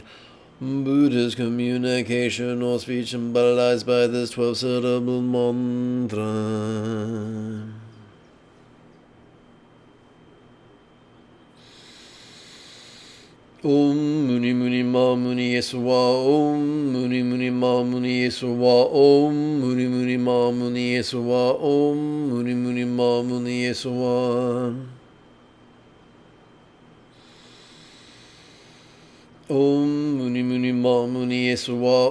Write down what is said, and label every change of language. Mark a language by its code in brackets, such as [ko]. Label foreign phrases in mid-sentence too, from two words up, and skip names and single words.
[en] Buddha's communication or speech symbolized by this 12-syllable mantra. [sa] Om Muni Muni Ma Muni Yesuwa. Om Muni Muni Ma Muni Yesuwa. Om Muni Muni Ma Muni Yesuwa. Om Muni Muni Ma Muni Yesuwa. Om Muni Muni Ma Muni Yesuwa.